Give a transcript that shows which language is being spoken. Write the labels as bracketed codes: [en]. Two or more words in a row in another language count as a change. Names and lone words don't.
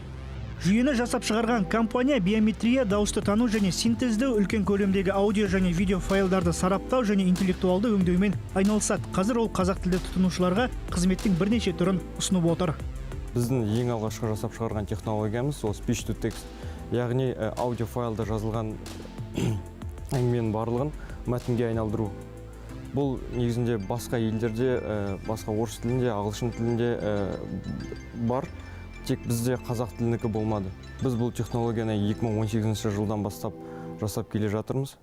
[kk] Жүйені жасап шығарған компания биометрия, дауысты тану және синтездеу, үлкен көлемдегі аудио және видео файлдарды сараптау және интеллектуалды өңдеумен айналысады. Қазір ол қазақ тілді тұтынушыларға қызметтің бірнеше түрін ұсынып отыр. Біздің ең алғашқы жасап шығарған технологиямыз ол [en] speech to text, [kk] яғни аудио файлда жазылған әңгіменің барлығын мәтінге айналдыру. Бұл негізінде басқа елдерде, басқа орыс тілінде, ағылшын тілінде бар. Тек бізде қазақ тілінікі болмады. Біз бұл технологияны 2018 жылдан бастап жасап келе жатырмыз.